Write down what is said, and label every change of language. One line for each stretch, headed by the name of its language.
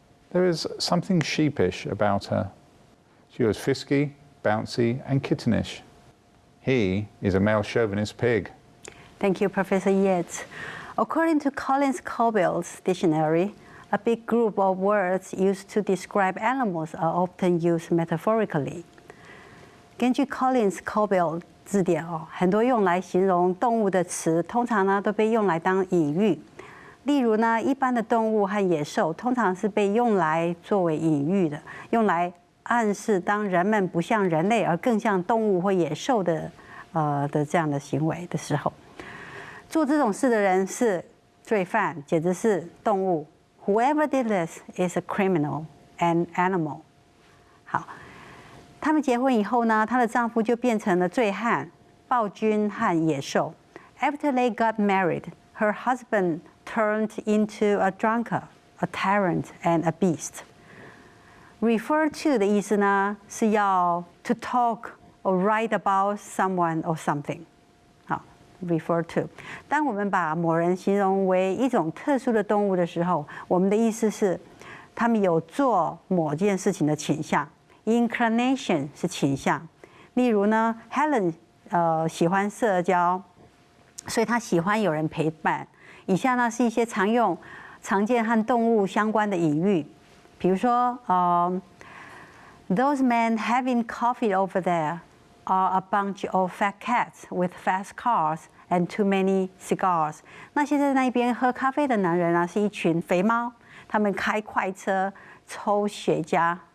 English: There is something sheepish about her. She was frisky, bouncy, and kittenish. He is a male chauvinist pig. Thank you, Professor Yates. According to Collins Cobill's dictionary, a big group of words used to describe animals are often used metaphorically.
Chinese: 根据 Collins Cobill 字典哦，很多用来形容动物的词，通常呢都被用来当隐喻。例如呢，一般的动物和野兽通常是被用来作为隐喻的，用来暗示当人们不像人类而更像动物或野兽的这样的行为的时候，做这种事的人是罪犯，简直是动物。
English: Whoever did this is a criminal, an animal.
Chinese: 好。他们结婚以后呢，她的丈夫就变成了醉汉、暴君和野兽。
English: After they got married, her husband turned into a drunkard, a tyrant, and a beast. Refer to
Chinese: 的意思呢，是要
English: to talk or write about someone or something.
Chinese: 好 ，refer to。当我们把某人形容为一种特殊的动物的时候，我们的意思是，他们有做某件事情的倾向。 Inclination 是倾向，例如呢 ，Helen 喜欢社交，所以她喜欢有人陪伴。以下呢是一些常见和动物相关的隐喻，比如说，
English: Those men having coffee over there are a bunch of fat cats with fast cars and too many cigars。
Chinese: 那些在那边喝咖啡的男人啊，是一群肥猫，他们开快车，抽雪茄。